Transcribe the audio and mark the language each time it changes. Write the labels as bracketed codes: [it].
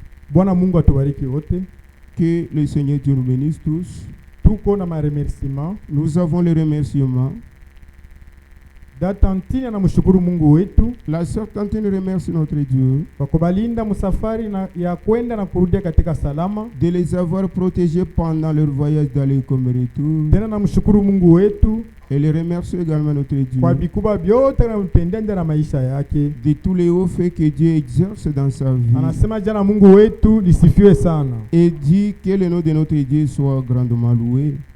[sw] Bwana Mungu atubariki wote. [fr] Que le Seigneur Dieu nous bénisse tous. [sw] Tuko na remerciements. [fr] Nous avons les remerciements. [sw] Datantini anamshukuru Mungu wetu. [fr] La sœur Tantine remercie notre Dieu [sw] kwa kubalinda musafari ya kwenda na kurudia katika salama, [fr] de les avoir protégés pendant leur voyage d'aller comme retour. [sw] Tena namshukuru Mungu wetu. [fr] Elle remercie également notre Dieu [sw] kwa vikubwa vyote anamtendea na maisha yake, [fr] de tous les hauts faits que Dieu exerce dans sa vie. [sw] Anasema jana Mungu wetu lisifiwe sana. [fr] Et dit que le nom de notre Dieu soit grandement loué.